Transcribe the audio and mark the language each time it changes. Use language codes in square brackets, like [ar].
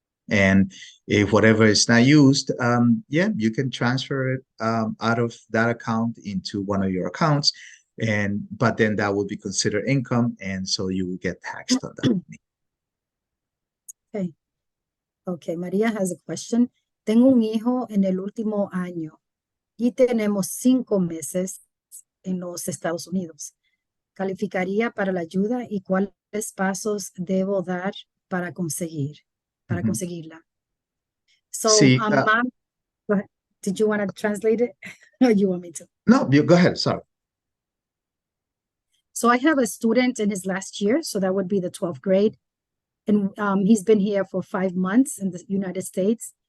[en] And if whatever is not used, yeah, you can transfer it out of that account into one of your accounts, but then that will be considered income, and so you will get taxed on that. Okay. Okay, María has a question. [es] Tengo un hijo en el último año y tenemos 5 meses en los Estados Unidos. ¿Calificaría para la ayuda y cuáles pasos debo dar para Mhm. conseguirla? [en] So, See, mom, go ahead. Did you want to translate it? Or you want me to? no, you go ahead. Sorry. So I have a student in his last year, so that would be the 12th grade. And he's been here for 5 months in the United States.